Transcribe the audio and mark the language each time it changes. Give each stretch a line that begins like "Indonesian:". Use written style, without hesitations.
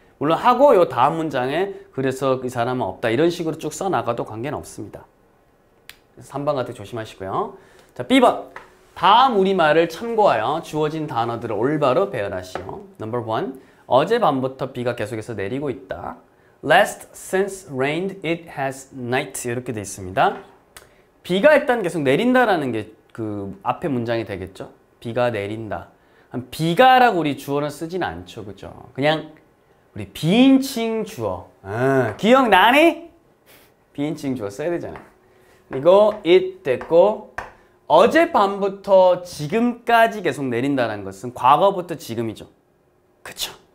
Korean: 물론 하고 요 다음 문장에 그래서 이 사람은 없다 이런 식으로 쭉 써나가도 관계는 없습니다. 3번 같은 거 조심하시고요. 자, B번. 다음 우리말을 참고하여 주어진 단어들을 올바로 배열하시오.
English: Number 1.
Korean: 어젯밤부터 비가 계속해서 내리고 있다.
English: Last since rained it has night
Korean: 이렇게 돼 있습니다. 비가 일단 계속 내린다라는 게 그 앞에 문장이 되겠죠. 비가 내린다. 비가라고 우리 주어는 쓰진 않죠. 그죠? 그냥 우리 비인칭 주어. 기억나니? 비인칭 주어 써야 되잖아요. 그리고 it 됐고 어젯밤부터 지금까지 계속 내린다는 것은 과거부터 지금이죠. 그쵸?